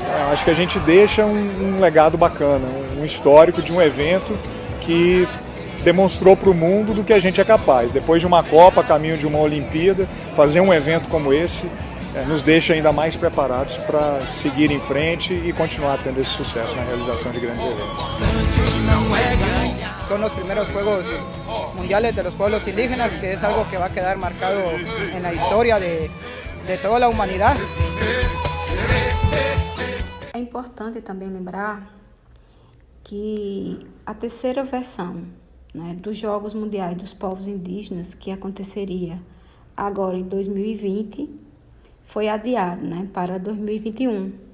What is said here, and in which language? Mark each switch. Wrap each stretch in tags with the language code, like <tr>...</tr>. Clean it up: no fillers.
<pt>Acho que a gente deixa um legado bacana, um histórico de um evento que demonstrou para o mundo do que a gente é capaz. Depois de uma Copa, caminho de uma Olimpíada, fazer um evento como esse nos deixa ainda mais preparados para seguir em frente e continuar tendo esse sucesso na realização de grandes eventos.</pt> <es>Son los primeros Juegos Mundiales de los Pueblos Indígenas, que es algo que va a quedar marcado en la historia de toda la humanidad.</es> <pt>É importante também lembrar que a terceira versão, né, dos Jogos Mundiais dos Povos Indígenas, que aconteceria agora em 2020, foi adiado, né, para 2021.</pt>